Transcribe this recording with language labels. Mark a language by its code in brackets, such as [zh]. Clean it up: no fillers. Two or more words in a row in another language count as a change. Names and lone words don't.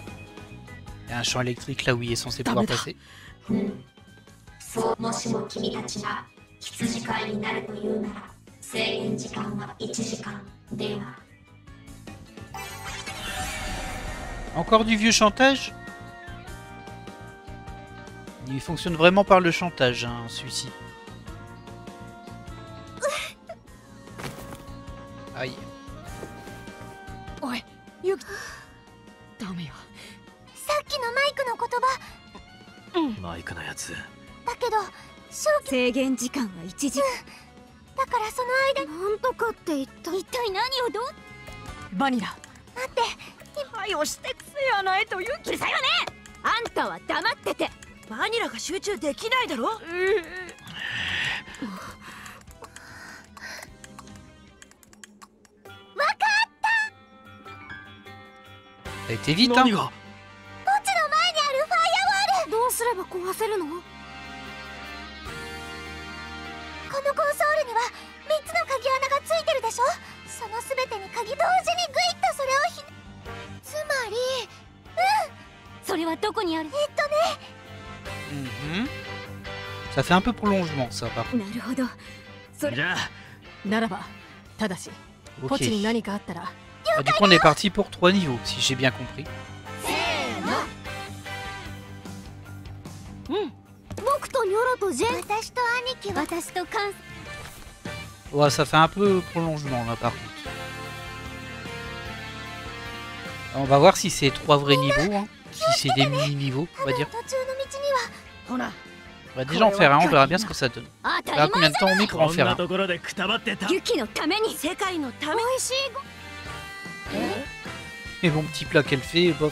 [fr] Il y a un champ électrique là où il est censé pouvoir passer. Encore du vieux chantage? Il fonctionne vraiment par le chantage, hein, celui-ci. Aïe. Ouais, [ja] Yuki. Damé. さっきのマイクの言葉。マイクのやつ。だけど、制限時間は1時間。だからその間なんとかって一体何をどう？バニラ。待って。はい押してくせやないとユキ。うるさいわね。あんたは黙ってて。バニラが集中できないだろ。わかった。 [fr] T'es vite, hein. [ja] ポチの前にあるファイアウォール。どうすれば壊せるの？このコンソールには3つの鍵穴がついてるでしょ。その全てに鍵同時にグイッとそれをつまり、それはどこにある？ [fr] Ça fait un peu prolongement, ça, par contre. [ja] なるほど。それじゃあならば、ただし、ポチに何かあったら。 [fr] Ah, du coup, on est parti pour 3 niveaux, si j'ai bien compris. [ja] 僕とニョロとジェン。私と兄貴は。私とカン。 [fr] Ouais, ça fait un peu prolongement, là, par contre. On va voir si c'est 3 vrais niveaux, hein. Si c'est des mini-niveaux, on va dire. On va déjà en faire un, on verra bien ce que ça donne. On verra combien de temps on met pour en faire un. Et bon petit plat qu'elle fait, bof.